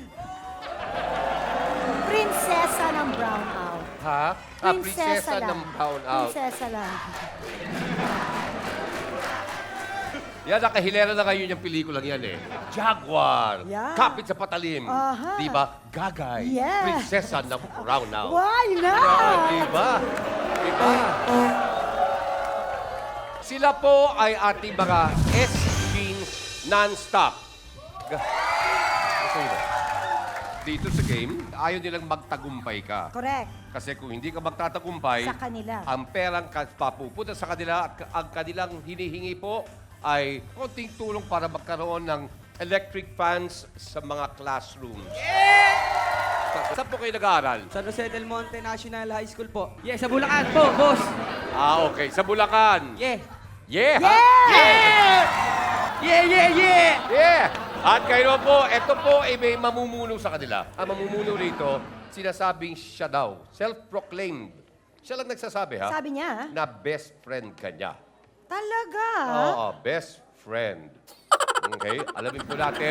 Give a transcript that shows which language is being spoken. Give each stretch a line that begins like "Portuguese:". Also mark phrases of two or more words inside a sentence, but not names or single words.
Filipino: Prinsesa ng brownout. Ha? Prinsesa lang. ng Brownout. Prinsesa lang. Yan, nakahilera na ngayon yung pelikulang yan eh. Jaguar,
English: Yeah.
Filipino: Kapit sa Patalim. Aha. Di ba? Gagay,
English: Yeah.
Filipino: Prinsesa ng Brownout.
English: Why not?
Filipino: Di ba? Di ba? Sila po ay ating mga S-Jeans non-stop. Dito sa game, ayaw nilang magtagumpay ka.
English: Correct.
Filipino: Kasi kung hindi ka magtatagumpay, Sa kanila. ang perang papupunta sa kanila at ang kanilang hinihingi po ay konting tulong para magkaroon ng
English: electric fans
Filipino: sa mga classrooms. Saan po kayo nag-aaral? San Jose del Monte National High School po. Yeah, sa Bulacan po, boss. Okay. Sa Bulacan.
English: Yeah. Yeah! ha? Yeah! Yeah, yeah, yeah! Yeah!
Filipino: At kayo po, ito po ay may mamumuno sa kanila. Ang mamumuno rito, sinasabing siya daw. Self-proclaimed. Siya lang nagsasabi, ha? Sabi niya, Na
English: best friend
Filipino: ka niya. talaga? Oo,
English: best friend.
Filipino: Okay, alamin po natin.